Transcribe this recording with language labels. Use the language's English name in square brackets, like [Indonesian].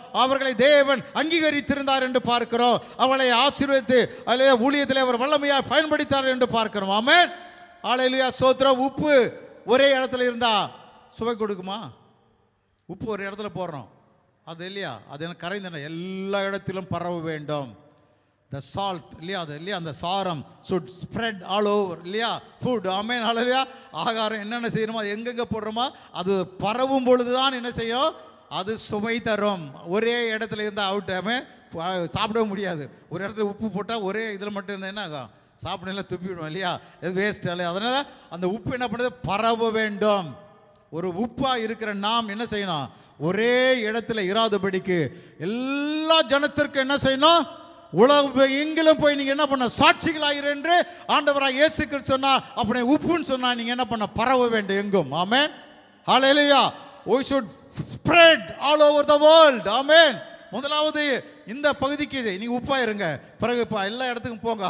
[Tamil] அவர்களை தேவன் அங்கீகரித்திருந்தார் என்று பார்க்கிறோம். அவர்களை ஆசீர்வதித்து அல்லது ஊழியத்தில் அவர் வல்லமையாக பயன்படுத்தார் என்று பார்க்கிறோம். ஆமென், ஹல்லேலூயா, ஸ்தோத்திரம். உப்பு ஒரே இடத்துல இருந்தா சுவை கொடுக்குமா? உப்பு ஒரு இடத்துல போடுறோம், அது இல்லையா, அது எனக்கு கரைந்தன எல்லா இடத்திலும் பரவ வேண்டும். [English] the salt [Tamil] இல்லையா, அது இல்லையா, அந்த சாரம் [English] should spread all over [Tamil] இல்லையா, [English] food. [Tamil] ஆமென், ஹல்லேலூயா. ஆகாரம் என்னென்ன செய்யணுமோ அது எங்கெங்கே போடுறோமோ அது பரவும் பொழுது தான் என்ன செய்யும்? அது சுவை தரும். ஒரே இடத்துல இருந்தால் அவுட்டாமே சாப்பிடவே முடியாது. ஒரு இடத்துல உப்பு போட்டால் ஒரே இதில் மட்டும் இருந்தால் என்ன ஆகும்? சாப்பிடலாம் துப்பிவிடும் இல்லையா, இது வேஸ்ட் இல்லையா. அதனால் அந்த உப்பு என்ன பண்ணுறது? பரவ வேண்டும். ஒரு உப்பாக இருக்கிற நாம் என்ன செய்யணும்? ஒரே இடத்துல இராதபடிக்கு எல்லா ஜனத்திற்கும் என்ன செய்யணும்? உலகம் எங்கிலும் போய் நீங்க என்ன பண்ண சாட்சிகளாயிரு என்று ஆண்டவராக இயேசு கிறிஸ்து சொன்னார். அப்படி உப்புன்னு சொன்னா நீங்க என்ன பண்ண பரவ வேண்டும் எங்கும். ஆமென். ஹல்லேலூயா. [English] we should spread all over the world. [Tamil] ஆமென். முதலாவது இந்த பகுதிக்கு நீங்க உப்பா இருங்க, பிறகு எல்லா இடத்துக்கும் போங்க.